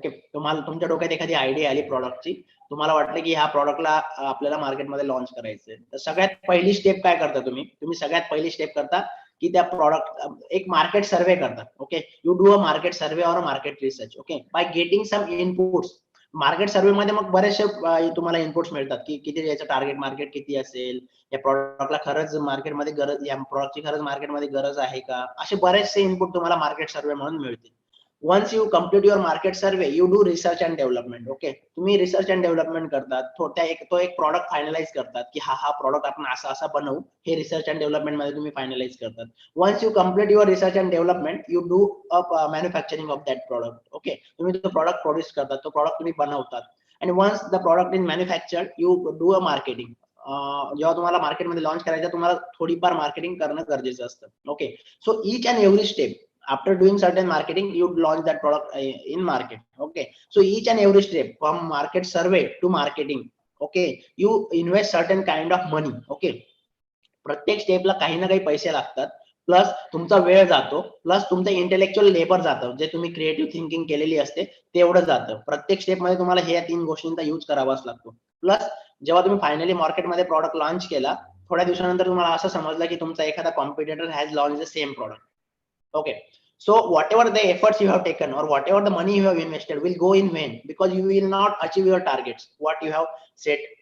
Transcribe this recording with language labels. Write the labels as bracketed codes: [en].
[mr] Okay, तुम्हाला तुमच्या डोक्यात एखादी आयडिया आली प्रॉडक्टची, तुम्हाला वाटलं की ह्या प्रॉडक्टला आपल्याला मार्केटमध्ये लॉन्च करायचंय, तर सगळ्यात पहिली स्टेप काय करता तुम्ही सगळ्यात पहिली स्टेप करता की त्या प्रॉडक्ट एक मार्केट सर्वे करतात. [en] Okay, you do a market survey और market research. Okay, by getting some inputs. [mr] Market सर्वे मध्ये मग बरेचसे तुम्हाला इनपुट्स मिळतात की किती याचं टार्गेट मार्केट किती असेल, या प्रॉडक्टला खरंच मार्केटमध्ये गरज, या प्रॉडक्टची खरंच मार्केटमध्ये गरज आहे का, असे बरेचसे इनपुट तुम्हाला मार्केट सर्वे म्हणून मिळतील. [en] once you complete your market survey, you do research and development. [mr] Okay, तुम्ही रिसर्च अँड डेव्हलपमेंट करतात, तो एक प्रॉडक्ट फायनलाइज करतात की हा प्रॉडक्ट आपण असा बनवू, हे रिसर्च अँड डेव्हलपमेंट मध्ये तुम्ही फायनलाइज करतात. [en] once you complete your research and development, you do a manufacturing of that product. Okay, [mr] तुम्ही तो प्रॉडक्ट प्रोड्यूस करतात, तो प्रॉडक्ट तुम्ही बनवतात, [en] and once the product is manufactured, you do a marketing. [mr] जेव्हा तुम्हाला मार्केटमध्ये लॉन्च करायचं, तुम्हाला थोडीफार मार्केटिंग करणं गरजेचं असतं. [en] Okay, so each and every step after doing certain marketing, you launch that product in market. Okay, so each and every step from market survey to marketing, okay, you invest certain kind of money. [mr] Okay, प्रत्येक स्टेपला काही ना काही पैसे लागतात, plus तुमचा वेळ जातो, प्लस तुमचं इंटेलेक्च्युअल लेबर जातं, जे तुम्ही क्रिएटिव्ह थिंकिंग केलेली असते तेवढं जातं. प्रत्येक स्टेप मध्ये तुम्हाला हे 3 गोष्टींचा यूज करावाच लागतो. प्लस जेव्हा तुम्ही फायनली मार्केटमध्ये प्रॉडक्ट लॉन्च केला, थोड्या दिवसानंतर तुम्हाला असं समजलं की तुमचा एखादा competitor [en] Has launch the same product. Okay, so whatever the efforts you have taken or whatever the money you have invested will go in vain, because you will not achieve your targets what you have set.